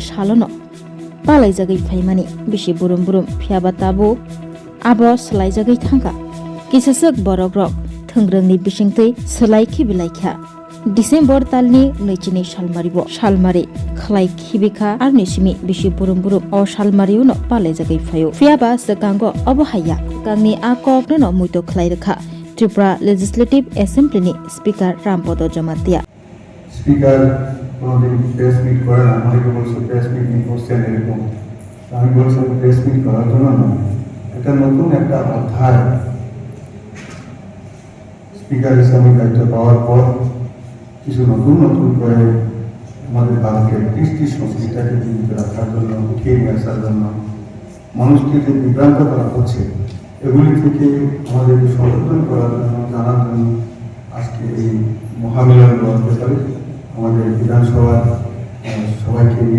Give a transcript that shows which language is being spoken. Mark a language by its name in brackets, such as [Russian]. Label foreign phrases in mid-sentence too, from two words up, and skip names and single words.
[Kok Borok] सालनो पालायजागै फाइमानि बिसि बुरुम बुरुम फियाबा ताबो आबो सलायजागै थांगा किससक बरक रक थोंग्रोंनि बिसिंतै सोलायखि बिलायखा डिसेम्बर तालनि नैचिनि सालमारि खलाय खिबिखा आर निसिमि बिसि बुरुम बुरुम अ सालमारिउनो पालायजागै फायो फियाबा सकांगो अबहाया गांनि आककनो न मुइतो खलाय रखा त्रिपुरा [English] legislative assembly [Kok Borok] स्पीकर रामपद जमातिया [Bangla] স্পিকার কোনোদিন [English] press meet [Bangla] করে না, অনেকে বলছে [English] press meet [Bangla] নিয়ে করছেন এরকম। আমি বলছি [English] press meet [Bangla] করার জন্য না, এটা নতুন একটা অধ্যায়। স্পিকার হিসাবে দায়িত্ব পাওয়ার পর কিছু নতুন নতুন করে আমাদের ভারতকে কৃষ্টি সংস্কৃতিটাকে জীবিত রাখার জন্য, উঠিয়ে নিয়ে আসার জন্য, মানুষকে যে বিভ্রান্ত করা হচ্ছে এগুলি থেকে আমাদেরকে সচেতন করার জন্য, জানার জন্য আজকে এই মহামিলন বলতে পারি আমাদের বিধানসভার সবাইকে নিয়ে।